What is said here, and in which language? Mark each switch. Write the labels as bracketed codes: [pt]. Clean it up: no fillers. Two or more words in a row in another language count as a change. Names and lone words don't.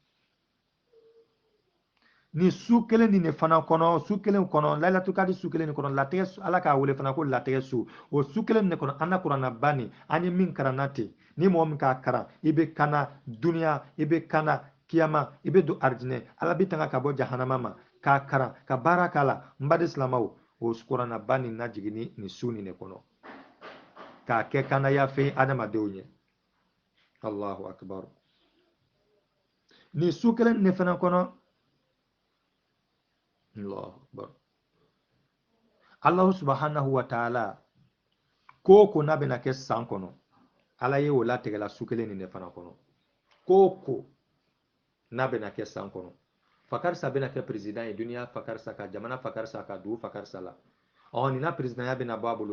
[bm] ni su kelen ni ne fana kɔnɔ su kelen kɔnɔ [ar] ليلة القدر [bm] su kelen ni kɔnɔ latigɛ ala k'a wele fana ko latigɛ su o su kelen ne kɔnɔ an na kuranna bani an ye min karanna ten ni mɔgɔ min k'a karan i bɛ kana duniya i bɛ kana kiyama i bɛ don arijinɛ ala bɛ tanga ka bɔ jahanama ma k'a karan ka baara k'a la mbadi silamaw o kuranna bani na jigin ni su ni ne kɔnɔ k'a kɛ kanaya fɛn adamadenw ye [ar] الله أكبر [bm] ni su kelen ne fana kɔnɔ [ar] الله أكبر الله سبحانه وتعالى [bm] ko n'a bɛna kɛ san kɔnɔ ala ye o latigɛla su kelen nin de fana kɔnɔ ko n'a bɛna kɛ san kɔnɔ fakarisa bɛna kɛ president ye duniya fakarisa ka jamana fakarisa ka dugu fakarisa la nin na presidenya bɛna bɔ a bolo